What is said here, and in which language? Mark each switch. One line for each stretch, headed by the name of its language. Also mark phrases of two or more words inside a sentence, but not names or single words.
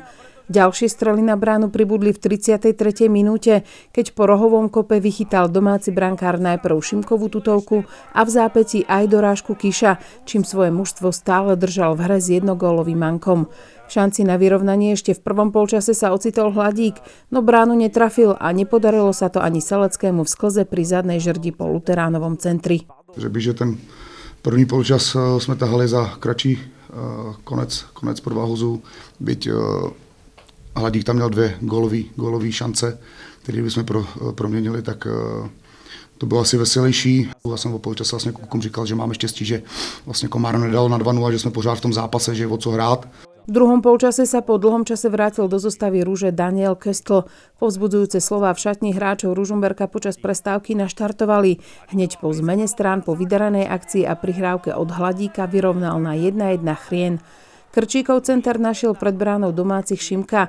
Slovak: Ďalšie strely na bránu pribudli v 33. minúte, keď po rohovom kope vychytal domáci brankár najprv Šimkovú tutovku a v zápätí aj dorážku Kiša, čím svoje mužstvo stále držal v hre s jednogólovým mankom. V šanci na vyrovnanie ešte v prvom polčase sa ocitol Hladík, no bránu netrafil a nepodarilo sa to ani Seleckému v sklze pri zadnej žrdi po Luteránovom centri.
Czech: Řekl bych, že ten první polčas jsme tahali za kratší konec prváhozu, byť Hladík tam měl 2 gólový šance, které bychom proměnili, tak to bylo asi veselější. Já jsem o polčase vlastně klukům říkal, že máme štěstí, že vlastně Komárno nedal na 2-0, že jsme pořád v tom zápase, že je o co hrát.
Slovak: V druhom polčase sa po dlhom čase vrátil do zostavy Rúže Daniel Köstl. Povzbudzujúce slová v šatni hráčov Ružomberka počas prestávky naštartovali. Hneď po zmene strán po vydaranej akcii a prihrávke od Hladíka vyrovnal na 1-1 Chrien. Krčíkov center našiel pred bránou domácich Šimka.